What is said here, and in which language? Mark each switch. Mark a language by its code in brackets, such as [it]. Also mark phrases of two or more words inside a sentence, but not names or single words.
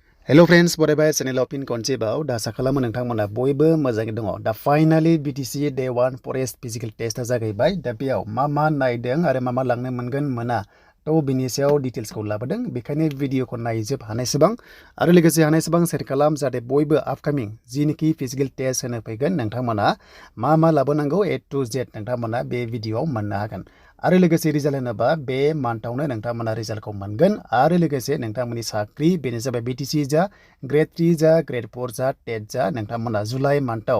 [en] Hello friends, [brx] barabai [en] channel opin [brx] konche bau da sakala nongthangmona boibo mojangai dong. Da finally BTC Day-1 [en] forest physical test [brx] a jagaibai. Da beयाव मा नायदों आरो मा लांनो मोनगोन मोना तो बिनि सायाव डिटेल्स को लाबोदों बेखायनो भिडिअ को नायजोब हानायसेबां आरो लोगोसे हानायसेबां शेयार खालाम जाहाथे बयबो आपकामिं जिनिखि फिजिकल टेस्ट होनो फैगोन नोंथांमोना मा लाबोनांगौ [en] A to Z [brx] नोंथांमोना बे भिडिअआव मोननो हागोन आरो लोगोसे रिजाल्ट होनोबा बे मान्थआवनो नोंथांमोना रिजाल्टखौ मोनगोन आरो लोगोसे नोंथांमोननि साख्रि बेनो जाबाय BTC जा ग्रेड 3 जा ग्रेड 4 जा टेट जा नोंथांमोना जुलाइ मान्थआव